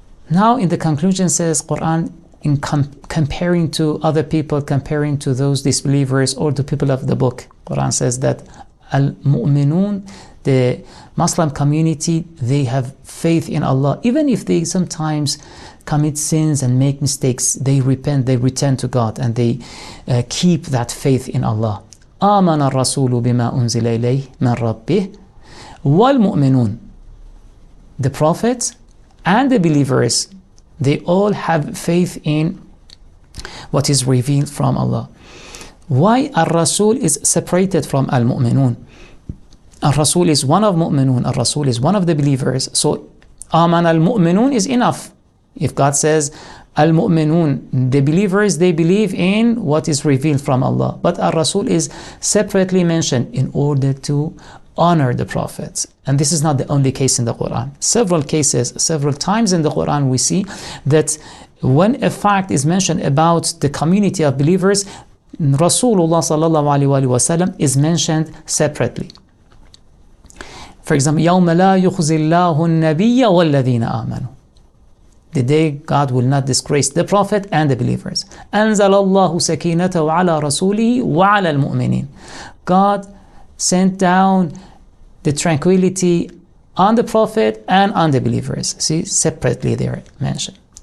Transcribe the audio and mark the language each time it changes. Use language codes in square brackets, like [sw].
[en] Now in the conclusion says Quran, in comparing to other people, comparing to those disbelievers or the people of the book, Quran says that al-mu'minun, the Muslim community, they have faith in Allah. Even if they sometimes commit sins and make mistakes, they repent, they return to God, and they keep that faith in Allah. [ar] آمن الرسول بما أنزل إليه من ربه والمؤمنون. [en] The prophets and the believers, they all have faith in what is revealed from Allah. Why Ar-Rasul is separated from Al-Mu'minun? Ar-Rasul is one of Mu'minun, Ar-Rasul is one of the believers. So Aman al-Mu'minun is enough. If God says Al-Mu'minun, the believers, they believe in what is revealed from Allah. But Ar-Rasul is separately mentioned in order to honor the prophets. And this is not the only case in the Quran. Several cases, several times in the Quran, we see that when a fact is mentioned about the community of believers, Rasulullah sallallahu alaihi wasallam is mentioned separately. For example, [ar] يَوْمَ لَا يُخْزِي اللَّهُ النَّبِيَّ وَالَّذِينَ آمَنُوا. [en] The day God will not disgrace the Prophet and the believers. [ar] أَنزَلَ اللَّهُ سَكِينَتَهُ عَلَى رَسُولِهِ وَعَلَى الْمُؤْمِنِينَ. [en] God sent down the tranquility on the Prophet and on the believers. See, separately they are mentioned.